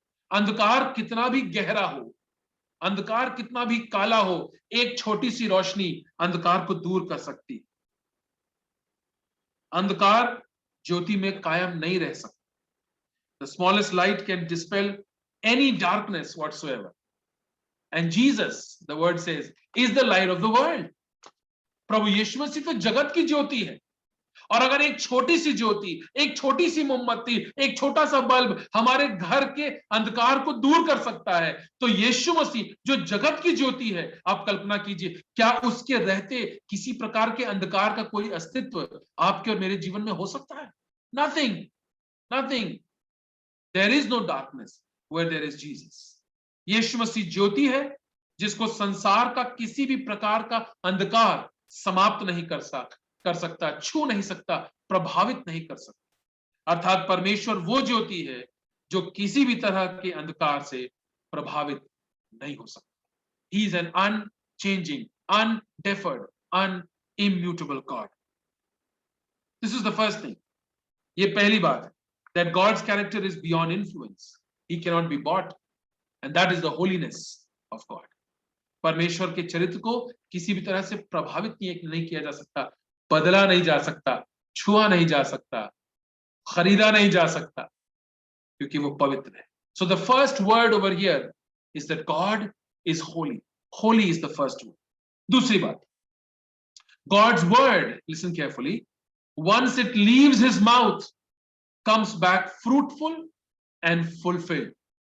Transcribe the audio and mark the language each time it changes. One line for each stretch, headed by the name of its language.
Hindi: अंधकार कितना भी गहरा हो, अंधकार कितना भी काला हो, एक छोटी सी रोशनी अंधकार को दूर कर सकती. अंधकार ज्योति में कायम नहीं रह सकता.
English: The smallest light can dispel any darkness whatsoever. And Jesus, the word says, is the light of the world.
Hindi: प्रभु यीशु मसीह तो जगत की ज्योति है. और अगर एक छोटी सी ज्योति, एक छोटी सी मोमबत्ती, एक छोटा सा बल्ब हमारे घर के अंधकार को दूर कर सकता है, तो यीशु मसीह जो जगत की ज्योति है, आप कल्पना कीजिए, क्या उसके रहते किसी प्रकार के अंधकार का कोई अस्तित्व आपके और मेरे जीवन में हो सकता है?
English: Nothing, nothing. There is no darkness where there is Jesus.
Hindi: यीशु मसीह ज्योति है जिसको संसार का किसी भी प्रकार का अंधकार समाप्त नहीं कर सकता, छू नहीं सकता, प्रभावित नहीं कर सकता. अर्थात परमेश्वर वो ज्योति है जो किसी भी तरह के अंधकार से प्रभावित नहीं हो सकता.
English: He is an unchanging, undeferred, unimmutable God. This is the first thing.
Hindi: ये पहली बात है,
English: that God's character is beyond influence. He cannot be bought, and that is the holiness of God.
Hindi: परमेश्वर के चरित्र को किसी भी तरह से प्रभावित नहीं किया जा सकता, बदला नहीं जा सकता, छुआ नहीं जा सकता, खरीदा नहीं जा सकता, क्योंकि वो पवित्र है.
English: So the first word over here is that God is holy. Holy is the first word.
Hindi: दूसरी बात,
English: God's word, listen carefully, once it leaves his mouth, comes back fruitful and fulfilled.